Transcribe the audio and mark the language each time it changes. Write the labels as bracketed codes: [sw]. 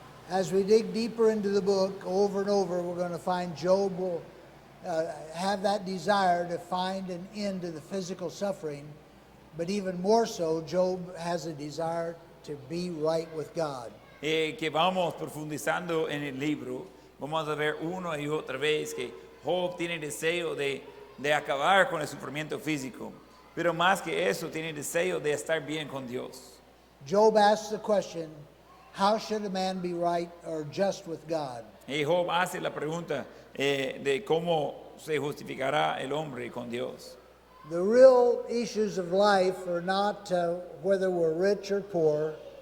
[en] as we dig deeper into the book, over and over, we're going to find Job will have that desire to find an end to the physical suffering. But even more so, Job has a desire to be right with God. [es] Que vamos profundizando en el libro, vamos a ver una y otra vez que Job tiene deseo de acabar con el sufrimiento físico, pero más que eso tiene deseo de estar bien con Dios. [en] Job asks the question, how should a man be right or just with God? [es] Y Job hace la pregunta de cómo se justificará el hombre con Dios. [en] The real issues of life are not whether we're rich or poor,